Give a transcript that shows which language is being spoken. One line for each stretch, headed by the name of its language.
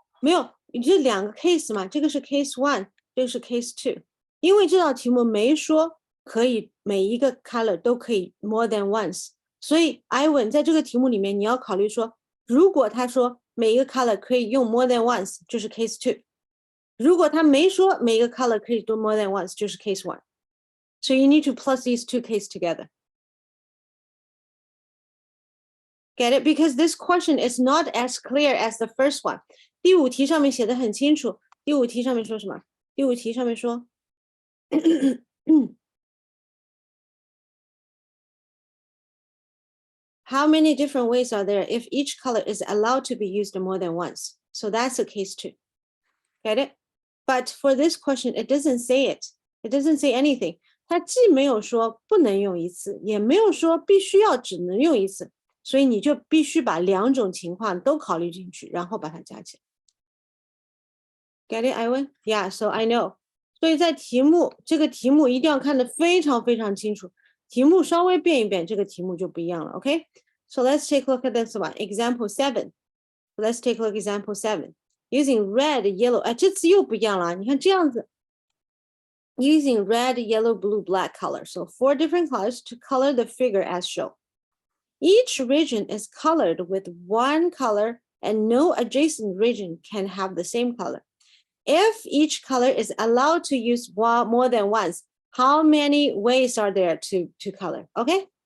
Chinese: 没有，你这2个 case 嘛，这个是 case 1，这个是 case 2。因为这道题目没说可以每一个 color 都可以
English: more than once，
Chinese: 所以 Ivan 在这个题目里面你要考虑说，如果他说每一个 color 可以用 more than once， 就是 case 2。如果他没说每一个 color 可以
English: do more than once，
Chinese: 就是 case 1。
English: So you need to plus these 2 cases together. Get it? Because this question is not as clear as the first one.
Chinese: 第5题上面写的很清楚。第5题上面说什么？第5题上面说
English: How many different ways are there if each color is allowed to be used more than once? So that's a case 2. Get it? But for this question, it doesn't say it. It doesn't say anything.
Chinese: 它既没有说不能用一次，也没有说必须要只能用一次，所以你就必须把2种情况都考虑进去，然后把它加起来。
English: Get it, Iwan? Yeah, so I know.
Chinese: 所以在这个题目一定要看得非常非常清楚。题目稍微变一变，这个题目就不一样了。
English: Okay? So let's take a look at this one. Example 7. Let's take a look at example 7. Using red, yellow.
Chinese: 哎，这次又不一样了。你看这样子。
English: Using red, yellow, blue, black color. So 4 different colors to color the figure as shown. Each region is colored with one color and no adjacent region can have the same color. If each color is allowed to use more than once, how many ways are there to color? Okay.